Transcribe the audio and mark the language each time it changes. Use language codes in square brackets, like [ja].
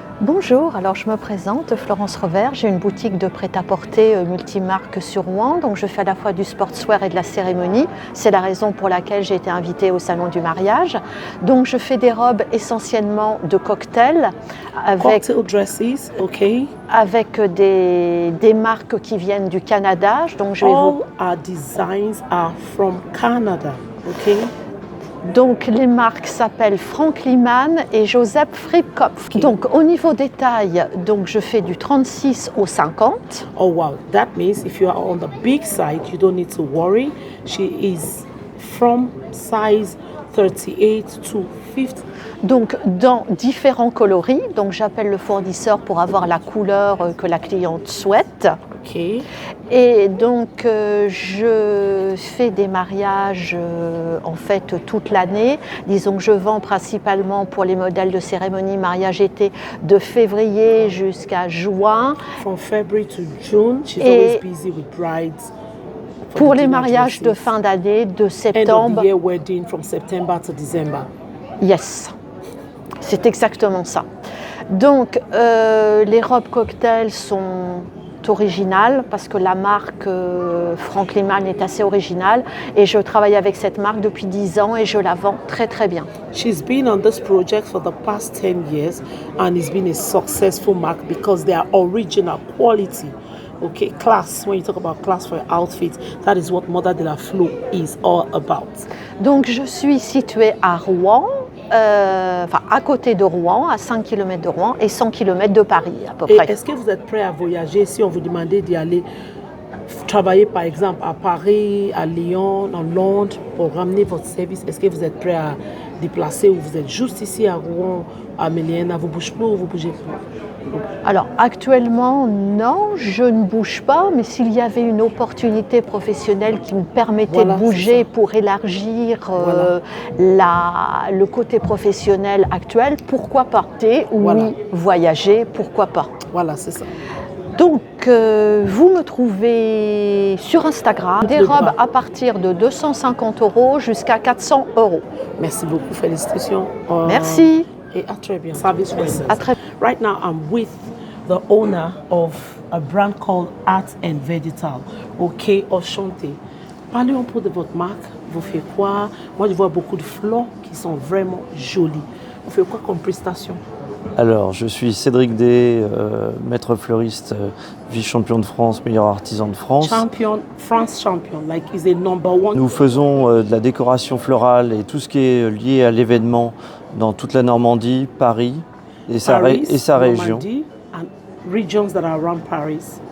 [fr] Bonjour, alors je me présente, Florence Revers, j'ai une boutique de prêt-à-porter multimarque sur Rouen, donc je fais à la fois du sportswear et de la cérémonie, c'est la raison pour laquelle j'ai été invitée au salon du mariage. Donc je fais des robes essentiellement de cocktail avec, [en] cocktail dresses, okay. [fr] Avec des marques qui viennent du Canada. Donc je vais [en] All our designs are from Canada, okay. [fr] Donc les marques s'appellent Frank Liman et Joseph Fripkopf. Okay. Donc au niveau des tailles, donc je fais du 36 au 50. [en] Oh wow, that means if you are on the big side, you don't need to worry. She is from size 38 to 50. [fr] Donc dans différents coloris, donc j'appelle le fournisseur pour avoir la couleur que la cliente souhaite. Okay. Et donc je fais des mariages en fait toute l'année. Disons que je vends principalement pour les modèles de cérémonie mariage été de février jusqu'à juin. [en] From February to June, she's always busy with brides. [fr] Pour les mariages de fin d'année, de septembre. [en] End of the year wedding from September to December. [fr] Yes, c'est exactement ça. Donc les robes cocktails sont originales parce que la marque Frank Liman est assez originale et je travaille avec cette marque depuis 10 ans et je la vends très très bien. [en] She's been on this project for the past 10 years and it's been a successful mark because they are original quality. Okay, class, when you talk about class for outfits, that is what Moda de la Flo is all about. [fr] Donc je suis située à Rouen, à côté de Rouen, à 5 km de Rouen et 100 km de Paris à peu près. Est-ce que vous êtes prêt à voyager si on vous demandait d'y aller travailler par exemple à Paris, à Lyon, en Londres pour ramener votre service? Est-ce que vous êtes prêt à déplacer ou vous êtes juste ici à Rouen, à Mélienne, vous bougez plus ou vous bougez plus? Alors actuellement non, je ne bouge pas, mais s'il y avait une opportunité professionnelle qui me permettait de bouger pour élargir le côté professionnel actuel, pourquoi pas? Oui, voyager, pourquoi pas? Voilà, c'est ça. Donc vous me trouvez sur Instagram, des robes à partir de 250 € jusqu'à 400 €. Merci beaucoup, félicitations. Merci. Et à très bien. Service Princess. À très... [en] Right now, I'm with the owner of a brand called Art and Vegetal, OK, Enchanté. [fr] Parlez un peu de votre marque. Vous faites quoi? Moi, je vois beaucoup de fleurs qui sont vraiment jolies. Vous faites quoi comme prestation? Alors, je suis Cédric Day, maître fleuriste, vice-champion de France, meilleur artisan de France. [en] Champion, France champion, like is a number one. [fr] Nous faisons de la décoration florale et tout ce qui est lié à l'événement dans toute la Normandie, Paris et sa région. [en] And regions that are around Paris.